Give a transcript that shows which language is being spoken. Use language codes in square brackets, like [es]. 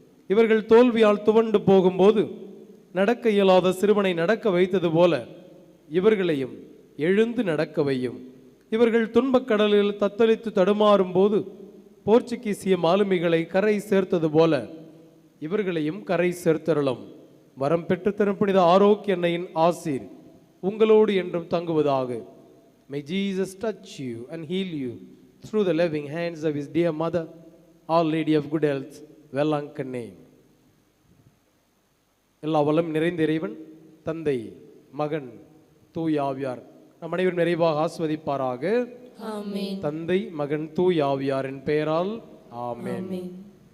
[ta] இவர்கள் தோல்வியால் துவண்டு போகும்போது நடக்க இயலாத சிறுவனை நடக்க வைத்தது போல இவர்களையும் எழுந்து நடக்க வையும். இவர்கள் துன்பக் கடலில் தத்தளித்து தடுமாறும் போது போர்ச்சுகீசிய மாலுமிகளை கரை சேர்த்தது போல இவர்களையும் கரை சேர்த்தருளும். வரம் பெற்று தரும் புனித ஆரோக்கிய அன்னையின் ஆசீர் உங்களோடு என்றும் தங்குவதாக. [en] May Jesus touch you and heal you through the loving hands of his dear mother, Our Lady of Good Health, Velankanni. [ta] எல்லா வளம் நிறைந்த இறைவன் தந்தை, மகன், தூய் ஆவியார் நம் அனைவரும் நிறைவாக ஆஸ்வதிப்பாராக. ஆமென். தந்தை, மகன், தூய் ஆவியாரின் பெயரால் ஆமென். ஆமென்.